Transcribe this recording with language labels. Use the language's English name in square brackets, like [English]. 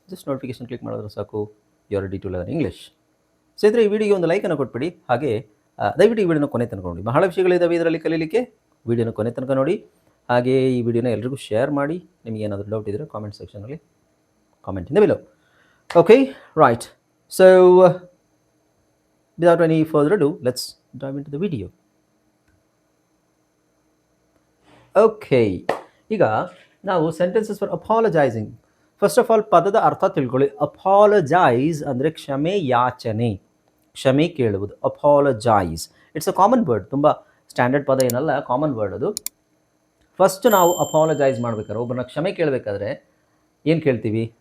[Kannada] Just notification click ಮಾಡಿದ್ರೆ ಸಾಕು, [English] You are ready to learn English. [Kannada] ಸ್ನೇಹಿತರೆ, ಈ ವಿಡಿಯೋಗೆ ಒಂದು ಲೈಕನ್ನು ಕೊಟ್ಬಿಡಿ. ಹಾಗೆ ದಯವಿಟ್ಟು ಈ ವಿಡಿಯೋನ ಕೊನೆ ತನಕ ನೋಡಿ, ಬಹಳ ವಿಷಯಗಳಿದ್ದಾವೆ ಇದರಲ್ಲಿ ಕಲೀಲಿಕ್ಕೆ. ವಿಡಿಯೋನ ಕೊನೆ ತನಕ ನೋಡಿ. ಹಾಗೆ ಈ ವಿಡಿಯೋನ ಎಲ್ರಿಗೂ ಶೇರ್ ಮಾಡಿ. ನಿಮಗೆ ಏನಾದರೂ ಡೌಟ್ ಇದ್ದರೆ ಕಾಮೆಂಟ್ ಸೆಕ್ಷನಲ್ಲಿ [English] Comment in the below. Okay, right. So, without any further ado, let's dive into the video. Okay, [Kannada] ಈಗ ನಾವು [English] Sentences for apologising. [Kannada] First of all ಪದದ ಅರ್ಥ ತಿಳ್ಕೊಳ್ಳಿ. ಅಪಾಲಜೈಸ್ ಅಂದರೆ ಕ್ಷಮೆ ಯಾಚನೆ, ಕ್ಷಮೆ ಕೇಳುವುದು. Apologise [English] it's a common word, [Kannada] ತುಂಬ ಸ್ಟ್ಯಾಂಡರ್ಡ್ ಪದ ಏನಲ್ಲ, ಕಾಮನ್ ವರ್ಡ್ ಅದು. ಫಸ್ಟ್ ನಾವು ಅಪಾಲಜೈಸ್ ಮಾಡಬೇಕಾದ್ರೆ, ಒಬ್ಬರನ್ನ ಕ್ಷಮೆ ಕೇಳಬೇಕಾದ್ರೆ ಏನು ಕೇಳ್ತೀವಿ?